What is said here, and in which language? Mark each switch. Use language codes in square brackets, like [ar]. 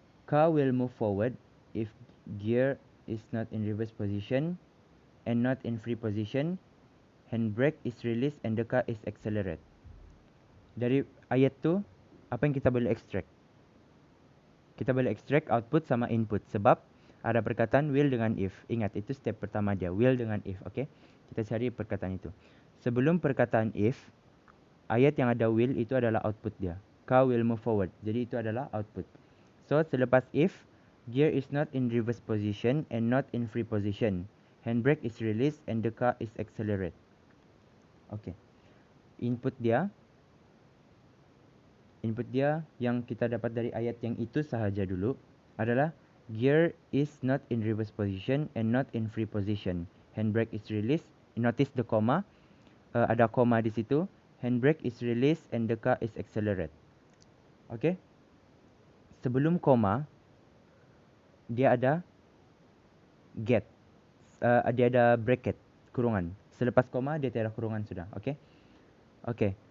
[en] Car will move forward if gear is not in reverse position and not in free position. Handbrake is released and the car is accelerate. [ms] Dari ayat tu, apa yang kita boleh extract? Kita boleh extract output sama input. Sebab ada perkataan will dengan if. Ingat, itu step pertama dia. Will dengan if. Okay? Kita cari perkataan itu. Sebelum perkataan if, ayat yang ada will itu adalah output dia. [en] Car will move forward. [ms] Jadi itu adalah output. [en] So, selepas if, gear is not in reverse position and not in free position. Handbrake is released and the car is accelerate. Okay. [ms] Input dia yang kita dapat dari ayat yang itu sahaja dulu adalah [en] gear is not in reverse position and not in free position. Handbrake is released. Notice the comma. [ms] Ada comma di situ. [en] Handbrake is released and the car is accelerate. [ms] Okay. Sebelum comma, dia ada get. Dia ada bracket, kurungan. Selepas koma dia tiada kurungan sudah. Okay. Okay.